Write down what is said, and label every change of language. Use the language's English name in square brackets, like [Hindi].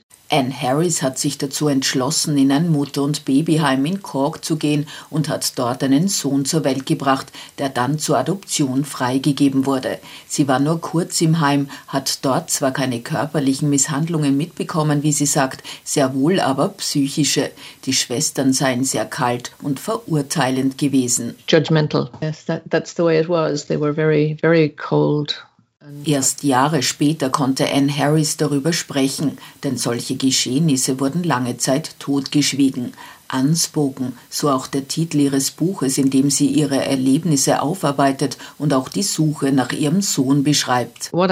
[German] Anne Harris hat sich dazu entschlossen, in ein Mutter- und Babyheim in Cork zu gehen und hat dort einen Sohn zur Welt gebracht, der dann zur Adoption freigegeben wurde. Sie war nur kurz im Heim, hat dort zwar keine körperlichen Misshandlungen mitbekommen, wie sie sagt, sehr wohl aber psychische. Die Schwestern seien sehr kalt und verurteilend gewesen. [English] Judgmental. Yes, that's the way it was. They were very, very cold. [German] Erst Jahre später konnte Anne Harris darüber sprechen, denn solche Geschehnisse wurden lange Zeit totgeschwiegen. Unspoken, so auch der Titel ihres Buches, in dem sie ihre Erlebnisse aufarbeitet und auch die Suche nach ihrem Sohn beschreibt.